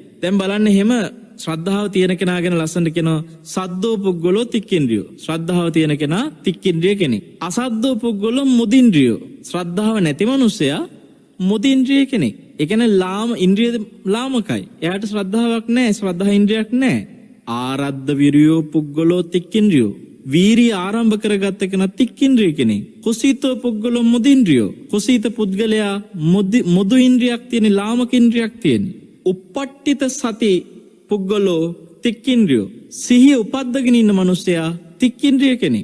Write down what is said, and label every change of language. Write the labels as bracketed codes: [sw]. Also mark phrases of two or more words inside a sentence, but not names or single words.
[si] දැන් බලන්න එහෙම ශ්‍රද්ධාව තියෙන කෙනා ගැන ලස්සනට කියනවා [pi] සද්දෝ පුද්ගලෝ තික්කින්ද්‍රියෝ. [si] ශ්‍රද්ධාව තියෙන කෙනා තික්කින්ද්‍රිය කෙනෙක්. [pi] අසද්දෝ පුද්ගලෝ මුදින්ද්‍රියෝ. [si] ශ්‍රද්ධාව නැති මනුස්සයා මුදින්ද්‍රිය කෙනෙක්. ඒ කියන්නේ ඉන්ද්‍රිය ලාමකයි. එයාට ශ්‍රද්ධාවක් නැහැ, ශ්‍රද්ධා ඉන්ද්‍රියක් නැහැ. [pi] ආරද්ධ විරියෝ පුද්ගලෝ තික්කින්ද්‍රියෝ. [si] වීරිය ආරම්භ කරගත්ත කෙනා තික්කින්ද්‍රිය කෙනෙක්. [pi] කුසීතෝ පුද්ගලෝ මුදින්ද්‍රියෝ. [si] කුසීත පුද්ගලයා මුදු ඉන්ද්‍රියක් තියෙන, ලාමක ඉන්ද්‍රියක් තියෙන. [pi] උපට්ඨිත සති පුද්ගලෝ තික්කින්ද්‍රියෝ. [si] සිහිය උපද්දගෙන ඉන්න මිනිසයා තික්කින්ද්‍රිය කෙනෙක්.